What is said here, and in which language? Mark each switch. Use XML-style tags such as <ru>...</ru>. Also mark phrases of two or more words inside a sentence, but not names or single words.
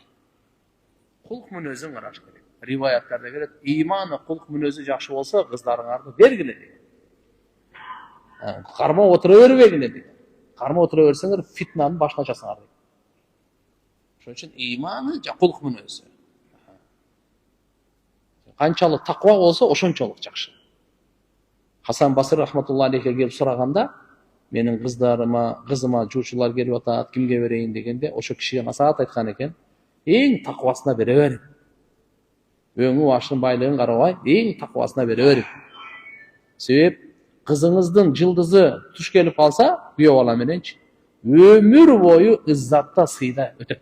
<ky>Кулк мүнөзүн караш керек. Риваяттарда келет, иманы кулк мүнөзү жакшы болсо, кыздарыңарды бергиле деген. Кармап отура бербегиле деген. Кармап отура берсеңер, фитнанын башына часаңар деген. Ошон үчүн иманы кулк мүнөзү. Канчалык таква болсо, ошончолук жакшы. Хасан Басри</ky> <ar>رحمة الله عليه</ar> <ky>келип сураганда, менин кызыма жуучулар келип атат, кимге берейин дегенде, ошо кишиге насаат айткан экен. Эң таквасына бере бериң. Өңү башын байлыгын карабай, эң таквасына бере бериң. Себеп кызыңыздын жылдызы туш келип калса, күйөө бала мененчи, өмүр бою ыззатта сыйда өтөт.</ky>